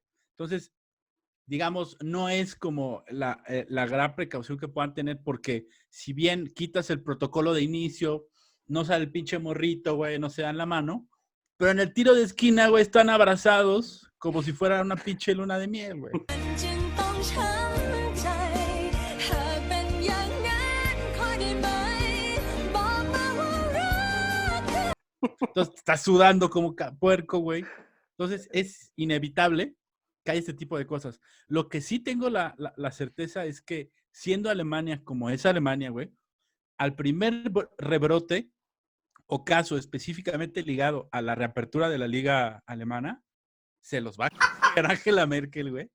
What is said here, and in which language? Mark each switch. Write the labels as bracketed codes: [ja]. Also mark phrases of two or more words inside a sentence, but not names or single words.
[es] Entonces, digamos, no es como la gran precaución que puedan tener, porque si bien quitas el protocolo de inicio, no sale el pinche morrito, güey, no se dan la mano, pero en el tiro de esquina, güey, están abrazados como si fuera una pinche luna de miel, güey. [th] จึงต้องช้ำใจหากเป็นอย่างนั้นขอได้ไหมบอกมาว่ารัก [es] Entonces, estás sudando como puerco, güey. Entonces, es inevitable que haya este tipo de cosas. Lo que sí tengo la certeza es que, siendo Alemania como es Alemania, güey, al primer rebrote o caso específicamente ligado a la reapertura de la liga alemana, se los va a coger Angela Merkel, güey.